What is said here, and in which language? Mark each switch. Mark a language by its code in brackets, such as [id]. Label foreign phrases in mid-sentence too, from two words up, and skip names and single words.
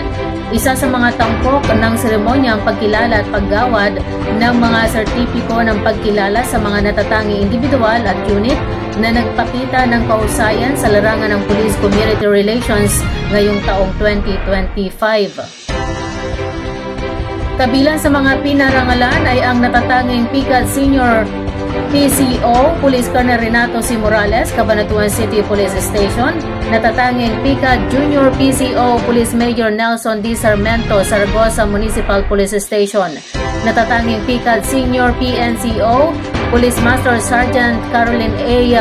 [tl] Isa sa mga tampok ng seremonya ang pagkilala at paggawad ng mga sertipiko ng pagkilala sa mga natatanging individual at unit na nagpakita ng kahusayan sa larangan ng [en] Police Community Relations [tl] ngayong taong 2025. Kabilang sa mga pinarangalan ay ang natatanging [en] PCAD Senior PCO Police Colonel [tl] Renato C. Morales, Cabanatuan City Police Station, natatanging [en] PCAD Junior PCO Police Major [tl] Nelson D. Sarmiento, Zaragoza Municipal Police Station, natatanging [en] PCAD Senior PNCO Police Master Sergeant [tl] Caroline A.